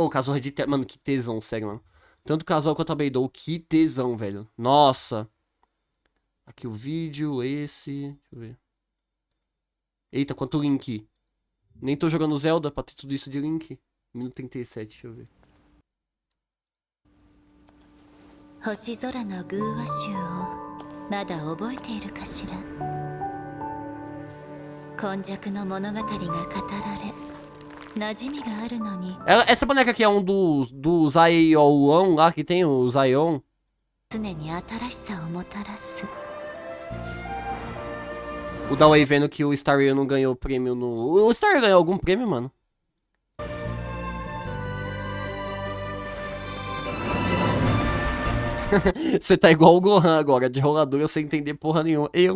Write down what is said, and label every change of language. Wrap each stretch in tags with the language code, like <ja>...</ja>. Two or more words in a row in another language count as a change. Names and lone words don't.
<pt>Ô, Kazuha de... Mano, que tesão, sério, mano. Tanto o Kazuha quanto a Beidou, que tesão, velho. Nossa. Aqui o vídeo, esse... Deixa eu ver. Eita, quanto link. Nem tô jogando Zelda pra ter tudo isso de link. Minuto 37, deixa eu ver.</pt> <ja>星空の偶話集をまだ覚えているかしら。今昔の物語が語られ馴染みがあるのに</ja> <pt>Essa boneca aqui é um do Zaion lá, que tem o Zaion.</pt> <ja>常に新しさをもたらす。</ja> <pt>O Dawei vendo que o Star Rail não ganhou prêmio no... O Star Rail ganhou algum prêmio, mano? Você tá igual o Gohan agora, de roladura sem entender porra nenhuma.</pt>